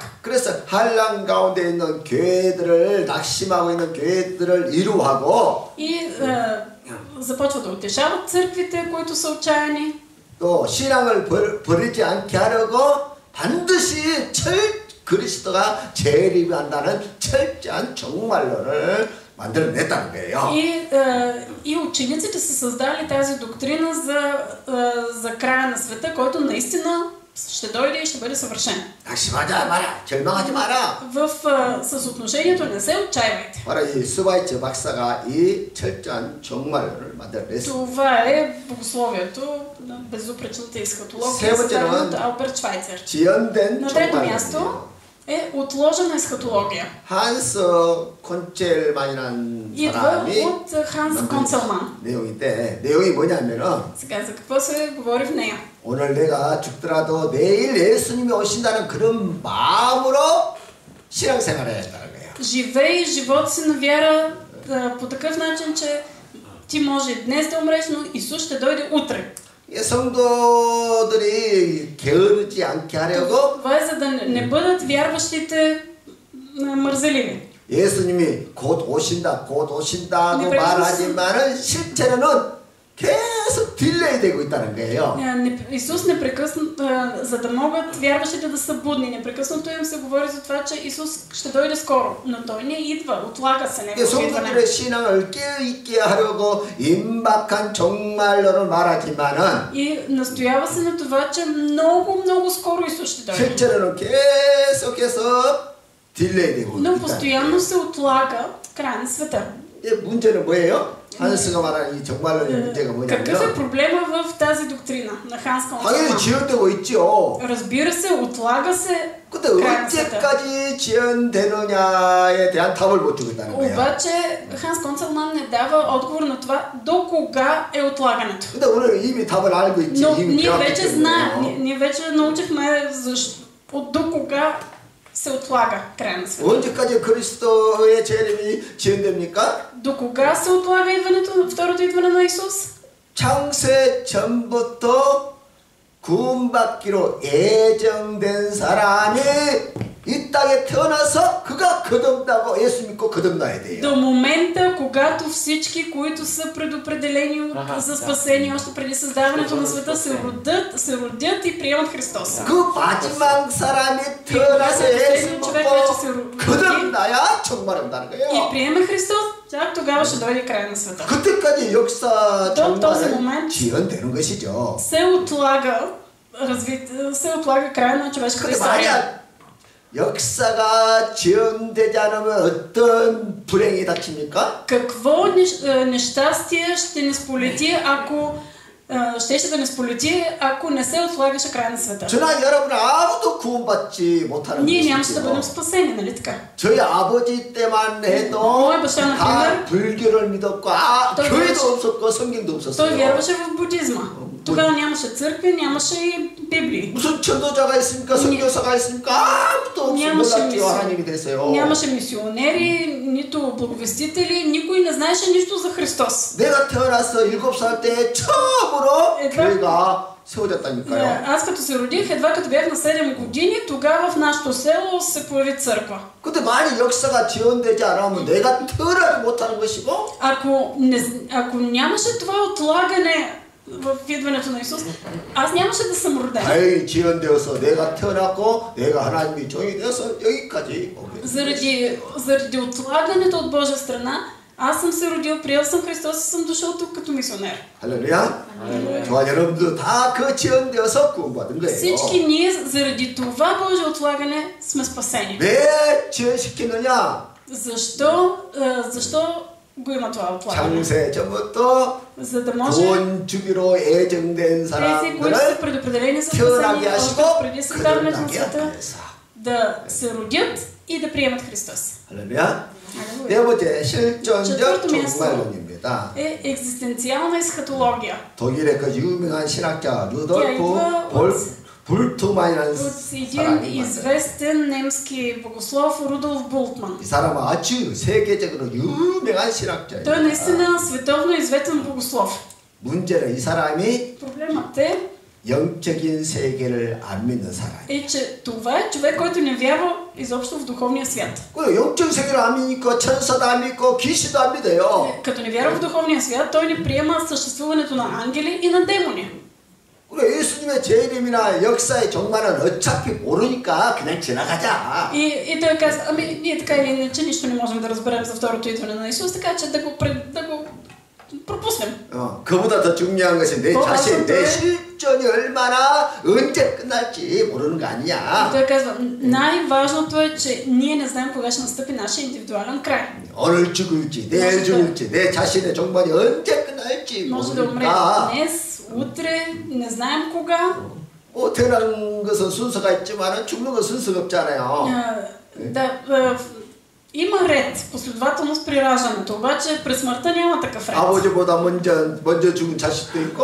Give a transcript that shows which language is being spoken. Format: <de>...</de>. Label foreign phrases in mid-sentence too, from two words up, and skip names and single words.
<ko>그래서 한란 가운데 있는 교회들을 낙심하고 있는 교회들을 위로하고,</ko> <bg>И започват да утешават църквите, които са отчаяни.</bg> <ko>또 신앙을 버리지 않게 하려고 반드시 그리스도가 재림한다는 철저한 종말론을 만들어냈다는 거예요.</ko> <bg>И учениците са създали тази доктрина за края на света, който наистина ще дойде и ще бъде съвършен.</bg> <ko>낙심하지 마라, 절망하지 마라.</ko> <bg>С отношението не се отчаивайте.</bg> <ko>바로 이 스바이처 박사가 이 철저한 종말론을 만들어냈습니다.</ko> <bg>Това е богословието на безупречната есхатология, създадена от Алберт Швайцер.</bg> <ko>지연된</ko> <bg>На трето място е отложена есхатология.</bg> <ko>한스 콘첼만이라는 사람이</ko> <bg>от Ханс Концелман.</bg> <ko>내용인데, 내용이 뭐냐면은,</ko> <bg>сега за какво се говори в нея?</bg> <ko>오늘 내가 죽더라도 내일 예수님이 오신다는 그런 마음으로 신앙생활을 해야 한다는 거예요.</ko> <bg>Живей живота си на вяра по такъв начин, че ти може днес да умреш, но Исус ще дойде утре.</bg> <ko>성도들이 게으르지 않게 하려고,</ko> <bg>това е за да не бъдат вярващите мързеливи.</bg> <ko>예수님이 곧 오신다고 말하지만은 실제로는 계속 딜레이 되고 있다는 거예요.</ko> <bg>Исус непрекъснато, за да могат вярващите да са будни, непрекъснато им се говори за това, че Исус ще дойде скоро, но Той не идва, отлага се неговото идване.</bg> <ko>성도들의 신앙을 깨어있게 하려고 임박한 종말론을 말하지만은</ko> <bg>И настоява се на това, че много скоро Исус ще дойде.</bg> <ko>실제로는 계속해서 딜레이 되고 있다.</ko> <bg>Но постоянно се отлага край на света.</bg> <ko>문제는 뭐예요? 한스가 말하는 이 정말론의 문제가</ko> <bg>Какъв е</bg> <ko>뭐냐면</ko> <bg>проблема в тази доктрина на Ханс</bg> <ko>당연히</ko> <bg>Концелман?</bg> <ko>지연되고 있죠.</ko> <bg>Разбира се, отлага се</bg> <ko>근데 언제까지 지연되느냐에 대한 답을 못 주고 있다는 거예요.</ko> <bg>обаче Ханс Концелман не дава отговор на това до кога е отлагането.</bg> <ko>근데 우리는 이미 답을 알고 있지.</ko> <bg>Но</bg> <ko>이미</ko> <bg>ние</bg> <ko>배웠기</ko> <bg>вече знаем,</bg> <ko>때문에요.</ko> <bg>ние вече научихме до кога се отлага края на света.</bg> <ko>언제까지 그리스도의 재림이 지연됩니까?</ko> <bg>До кога се отлага идването, второто идване на Исус?</bg> <ko>창세 전부터 구원받기로 예정된 사람이 이 땅에 태어나서 그가 거듭나고 예수 믿고 거듭나야 돼요.</ko> <bg>До момента, когато всички, които са предопределени за спасение още преди създаването на света, се родят и приемат Христос.</bg> <ko>그 마지막 사람이 태어나서 예수 믿고 거듭나야 정말 온다는</ko> <bg>И</bg> <ko>거예요.</ko> <bg>приеме Христос, чак тогава ще дойде край на света.</bg> <ko>그때까지 역사</ko> <bg>този</bg> <ko>정말</ko> <bg>момент</bg> <ko>지연되는 것이죠.</ko> <bg>се отлага края на човешката</bg> <ko>근데</ko> <bg>история.</bg> <ko>만약 역사가 지연되지 않으면 어떤 불행이 닥칩니까?</ko> <bg>Какво нещастие ще ни сполети, ако щеше да ни сполети, ако не се отлагаше края на света?</bg> <ko>저나 여러분 아무도 구원받지 못하는</ko> <bg>Ние нямаше да</bg> <ko>것이죠.</ko> <bg>бъдем спасени, нали така?</bg> <ko>저희 아버지 때만 해도</ko> <bg>моя баща,</bg> <ko>다</ko> <bg>например,</bg> <ko>불교를 믿었고</ko> <bg>той</bg> <ko>교회도</ko> <bg>вярваше-</bg> <ko>없었고 성경도</ko> <bg>Той</bg> <ko>없었어요.</ko> <bg>вярваше в будизма. Тогава нямаше църкви, нямаше и Библии.</bg> <ko>무슨 천도자가 있습니까? 선교사가 있습니까? 아무도 없어 몰랐지요. 하나님이 됐어요.</ko> <bg>Нямаше мисионери, нито благовестители, никой не знаеше нищо за Христос.</bg> <ko>내가 태어나서 7살 때 처음으로 교회가 세워졌다니까요.</ko> <bg>Аз като се родих, едва като бях на 7 години, тогава в нашото село се появи църква.</bg> <ko>근데 만약 역사가 지연되지 않으면 내가 태어나지 못하는 것이고</ko> <bg>Ако нямаше това отлагане в идването на Исус, аз нямаше да съм роден.</bg> <ko>다행히 지연되어서 내가 태어났고 내가 하나님의 종이 되어서 여기까지 오게 됐어요.</ko> <bg>Заради отлагането от Божия страна, аз съм се родил, приел съм Христос и съм дошъл тук като мисионер.</bg> <ko>할렐루야. 저와 여러분도 다 그 지연되어서 구원받은 거예요.</ko> <bg>Всички ние заради това Божие отлагане сме спасени.</bg> <ko>왜 지연시키느냐?</ko> <bg>Защо го има това отлагане?</bg> <ko>창세 전부터</ko> <bg>За да може</bg> <ko>구원 주기로 예정된</ko> <bg>тези, които са</bg> <ko>사람들을</ko> <bg>предопределени за</bg> <ko>태어나게</ko> <bg>спасение още</bg> <ko>하시고</ko> <bg>преди създаването на</bg> <ko>거듭나게</ko> <bg>света,</bg> <ko>하기 위해서.</ko> <bg>да се родят и да приемат Христос.</bg> <ko>할렐루야. 네 번째 실존적</ko> <bg>четвърто място</bg> <ko>종말론입니다.</ko> <bg>е екзистенциална есхатология.</bg> <ko>독일의 그 유명한 신학자</ko> <bg>тя</bg> <ko>루돌프</ko> <bg>идва</bg> <ko>불트만이라는</ko> <bg>от един</bg> <ko>사람이 있어요.</ko> <bg>известен немски богослов Рудолф Бултман.</bg> <ko>이 사람은 아주 세계적으로 유명한 신학자예요.</ko> <bg>Той е наистина световно известен богослов.</bg> <ko>문제는 이 사람이</ko> <bg>Проблемът е,</bg> <ko>영적인 세계를 안 믿는 사람이에요.</ko> <bg>че това е човек, който не вярва изобщо в духовния свят.</bg> <ko>그리고 영적 세계를 안 믿고 천사도 안 믿고 귀신도 안 믿어요.</ko> <bg>Като не вярва в духовния свят, той не приема съществуването на ангели и на демони.</bg> <ko>그리고 예수님의 재림이나 역사의 종말은 어차피 모르니까 그냥 지나가자.</ko> <bg>И той каза, ние така или иначе нищо не можем да разберем за второто идване на Исус, така че да го пропуснем.</bg> <ko>그보다 더 중요한 것은 내 자신, 내 실존이 얼마나 언제 끝날지 모르는 거 아니야.</ko> <bg>Той казва, най-важното е, че ние не знаем кога ще настъпи нашия индивидуален край.</bg> <ko>오늘 죽을지, 내일 죽을지, 내 자신의 종말이 언제 끝날지</ko> <bg>Може да умре</bg> <ko>모르니까.</ko> <bg>днес, утре, не знаем кога.</bg> <ko>태어난 것은 순서가 있지만 죽는 건 순서가 없잖아요.</ko> <bg>Има ред, последователност при раждането, обаче през смъртта няма такъв ред.</bg> <ko>아버지보다 먼저 죽은 자식도 있고,</ko>